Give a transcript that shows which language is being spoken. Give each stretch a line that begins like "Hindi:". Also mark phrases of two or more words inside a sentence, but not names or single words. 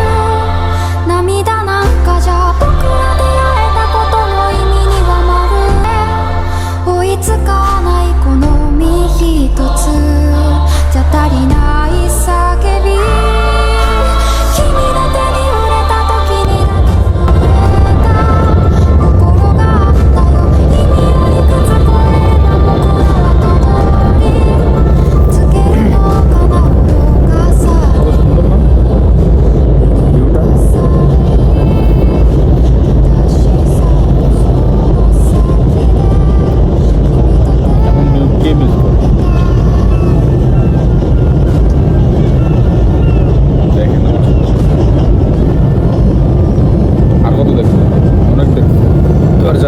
Japanese: 涙なんかじゃ僕ら出会えたことの意味にはまるで追いつかないこの身一つじゃ足りない叫び。君の手に触れた時にだけ震えた心があったよ。意味よりくつこえば僕らはたどりつけるのかな。愚かさ
Bangla: কত সুন্দর না ভিউটা? এখন কে মিস করে? দেখেন আর কত দেখবেন, অনেক দেখবেন।